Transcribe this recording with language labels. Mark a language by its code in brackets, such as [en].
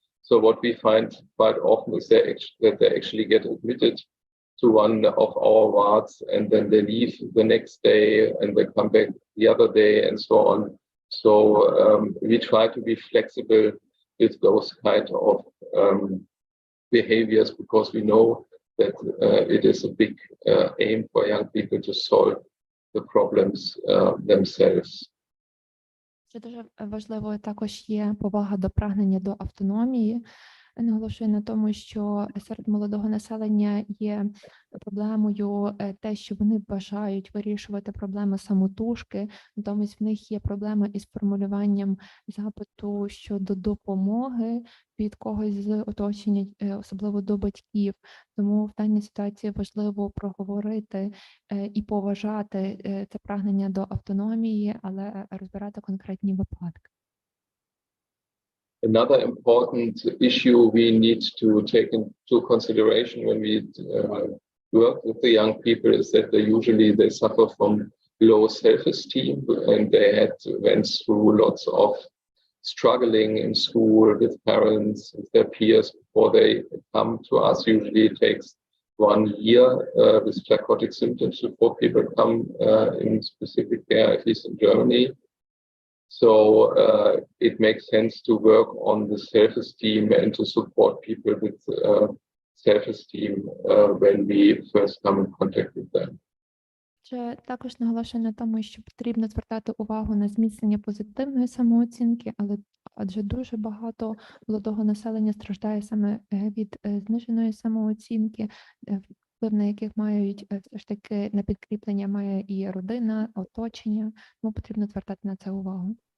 [en] So what we find quite often is that they actually get admitted to one of our wards, and then they leave the next day and they come back the other day and so on. So we try to be flexible with those kind of behaviors, because we know that it is a big aim for young people to solve the problems themselves. [uk] Це дуже важливо також є повага до прагнення до автономії. Наголошую на тому, що серед молодого населення є проблемою те, що вони бажають вирішувати проблеми самотужки, натомість в них є проблеми із формулюванням запиту щодо допомоги від когось з оточення, особливо до батьків. Тому в даній ситуації важливо проговорити і поважати це прагнення до автономії, але розбирати конкретні випадки. [en] Another important issue we need to take into consideration when we work with the young people is that they suffer from low self-esteem, and they went through lots of struggling in school with parents, with their peers before they come to us. Usually it takes 1 year with psychotic symptoms before people come in specific care, at least in Germany. So it makes sense to work on the self-esteem and to support people with self-esteem when we first come in contact with them. [uk] Також наголошую на тому, що потрібно звертати увагу на зміцнення позитивної самооцінки, адже дуже багато молодого населення страждає саме від зниженої самооцінки, вплив на яких мають все ж таки на підкріплення має і родина, оточення, тому потрібно звертати на це увагу.